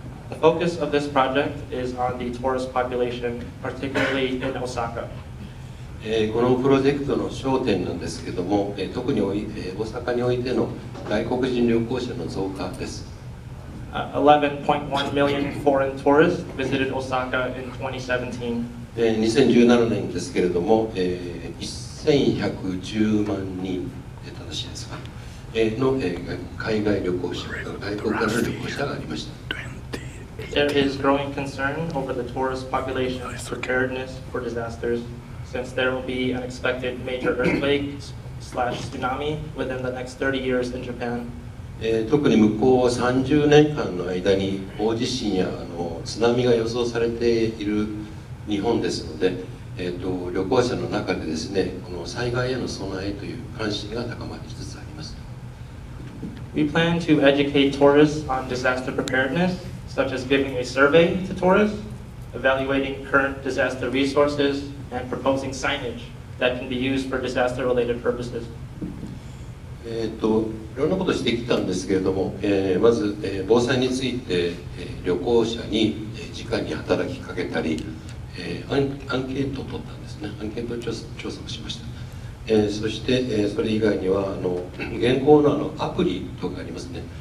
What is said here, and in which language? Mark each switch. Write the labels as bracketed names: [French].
[English] The focus of this project is on the tourist population, particularly in Osaka. [Japanese] このプロジェクトの焦点なんですけれども、特に大阪においての外国人旅行者の増加です。 [English] 11.1 million foreign tourists visited Osaka in 2017. [Japanese] 2017年ですけれども、1110万人正しいですか、の海外旅行者、外国からの旅行者がありました。 [English] There is growing concern over the tourist population's preparedness for disasters, since there will be an expected major earthquake/tsunami within the next 30 years in Japan. [Japanese] 特に向こう30年間の間に大地震や津波が予想されている日本ですので、旅行者の中でですね、この災害への備えという関心が高まりつつあります。 [English] We plan to educate tourists on disaster preparedness, such as giving a survey to tourists, evaluating current disaster resources, and proposing signage that can be used for disaster-related purposes. [Japanese] いろんなことをしてきたんですけれども、まず、防災について、旅行者に直に働きかけたり、アンケートを取ったんですね。アンケート調査をしました。そして、それ以外には現行のアプリとかありますね。